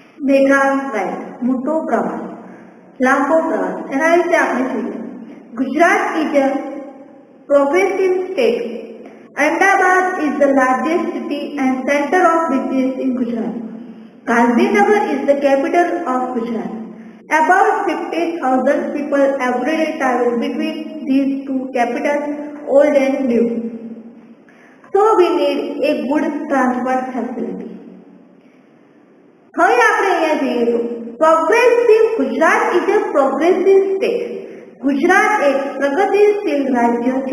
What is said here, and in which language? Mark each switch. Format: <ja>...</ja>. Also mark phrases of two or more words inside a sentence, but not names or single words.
<gu>મેગા રાઇડ, મોટો પ્રવાસ, લાંબો પ્રવાસ, એના વિશે આપણે જોઈએ.</gu> <en>Gujarat is a progressive state. Ahmedabad is the largest city and center of business in Gujarat. Gandhinagar is the capital of Gujarat. About 50,000 people every day travel between these two capitals, old and new. So we need a good transport facility.</en> <gu>હવે આપણે અહીંયા જોઈએ તો</gu> <en>progressive Gujarat is a progressive state.</en> <gu>ગુજરાત એક પ્રગતિશીલ રાજ્ય છે.</gu>